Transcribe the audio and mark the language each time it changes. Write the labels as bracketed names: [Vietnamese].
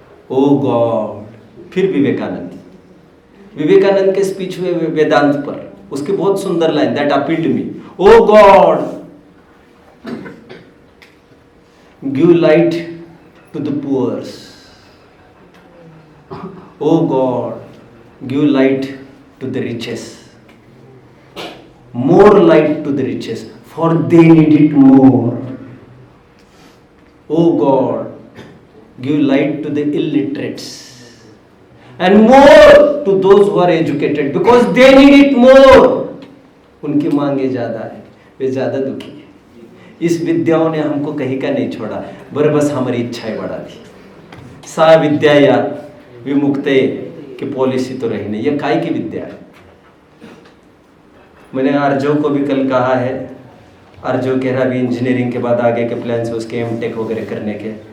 [Hindi] ओ God. फिर विवेकानंद के speech हुए वेदांत पर, उसकी बहुत सुंदर line, [English] That appealed me. Oh God, give light to the poors. Oh God, give light to the riches, more light to the riches, for they need it more. Oh God, give light to the illiterates and more to those who are educated, because they need it more. [Hindi] उनकी मांगे ज्यादा है, वे ज्यादा दुखी है। इस विद्याओं ने हमको कहीं का नहीं छोड़ा, बस हमारी इच्छाएं बढ़ा दी। [Sanskrit] सा विद्या या विमुक्ते [Hindi] की पॉलिसी तो रही नहीं। यह काय की विद्या है? मैंने आर्जो को भी कल कहा है, आर्जो कह रहा भी इंजीनियरिंग के बाद आगे के प्लान से उसके एमटेक वगैरह करने के।